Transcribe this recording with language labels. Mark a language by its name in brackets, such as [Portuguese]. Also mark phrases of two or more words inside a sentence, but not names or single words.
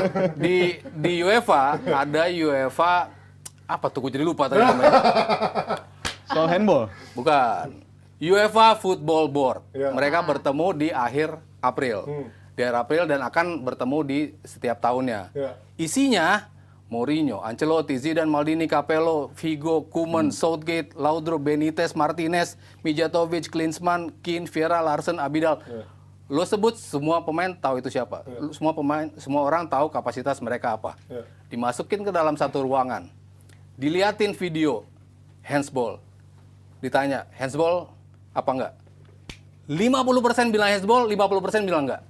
[Indonesian] di UEFA ada UEFA apa tuh gue jadi lupa tadi namanya. Soal handball. Bukan. UEFA Football Board. Ya. Mereka bertemu di akhir April. Di akhir April dan akan bertemu di setiap tahunnya. Ya. Isinya Mourinho, Ancelotti, Zidane, Maldini, Capello, Figo, Koeman, Southgate, Laudrup, Benitez, Martinez, Mijatovic, Klinsmann, Keane, Vieira, Larsen, Abidal. Lo sebut semua pemain tahu itu siapa. Semua orang tahu kapasitas mereka apa. Ya. Dimasukin ke dalam satu ruangan. Diliatin video handsball. Ditanya, handsball apa enggak? 50% bilang handsball, 50% bilang enggak.